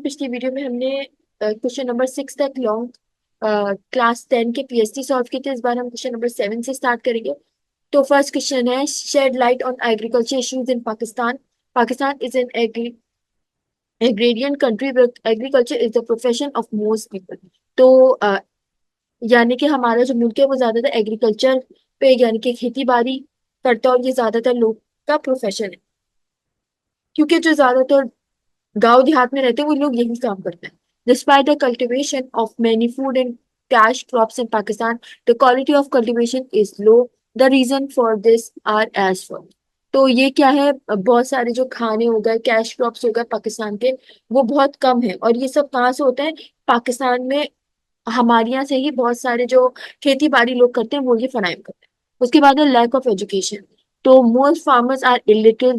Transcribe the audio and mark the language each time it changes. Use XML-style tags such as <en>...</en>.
<ur>پچھلی ویڈیو میں ہم نے کوشچن نمبر 6 تک لانگ کلاس 10 کے پی ایس ٹی سالو کیے تھے. اس بار ہم کوشچن نمبر 7 سے اسٹارٹ کریں گے. تو فرسٹ کوشچن ہے</ur> <en>Shed light on agriculture issues in Pakistan. Pakistan is an agrarian country where agriculture is the profession of most people.</en> <ur>تو یعنی کہ ہمارا جو ملک ہے وہ زیادہ تر ایگریکلچر پہ یعنی کہ کھیتی باڑی کرتا ہے، اور یہ زیادہ تر لوگ کا پروفیشن ہے، کیونکہ جو زیادہ تر گاؤں دیہات میں رہتے ہیں وہ لوگ یہی کام کرتے ہیں.</ur> <en>Despite the cultivation of many food and cash crops in Pakistan, the quality of cultivation is low. The reason for this are as follows.</en> <ur>تو یہ کیا ہے، بہت سارے جو کھانے ہو گئے، کیش کراپس ہو گئے پاکستان کے، وہ بہت کم ہے. اور یہ سب کہاں سے ہوتا ہے؟ پاکستان میں ہمارے یہاں سے ہی بہت سارے جو کھیتی باڑی لوگ کرتے ہیں وہ یہ فراہم کرتے ہیں. اس کے بعد ہے</ur> <en>Lack of education. تو most farmers are illiterate.</en>